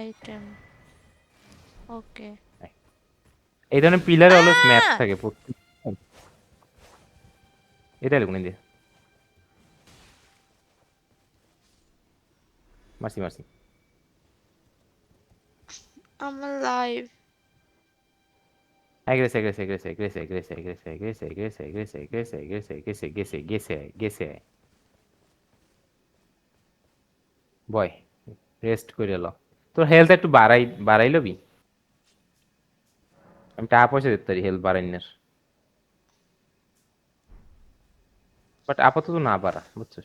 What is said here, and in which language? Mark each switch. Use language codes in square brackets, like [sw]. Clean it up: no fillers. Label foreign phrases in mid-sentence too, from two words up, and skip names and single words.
[bn] আইটেম। ওকে। এই ধরনের পিলারে অলওয়েজ ম্যাপ আহ! থাকে এটা এরকম দিয়ে মারছি মারছি। আমার লাইফ। Egrese, egrese, egrese, egrese, egrese, egrese, egrese, egrese, egrese, egrese, egrese, egrese, gese, gese, gese. বয় রেস্ট করে ল। তোর হেলথ একটু বাড়াই লবি। আমি টাকা পয়সা দিতে পারি হেলথ বাড়াইনের, বাট আপাতত না বাড়া, বুঝছিস?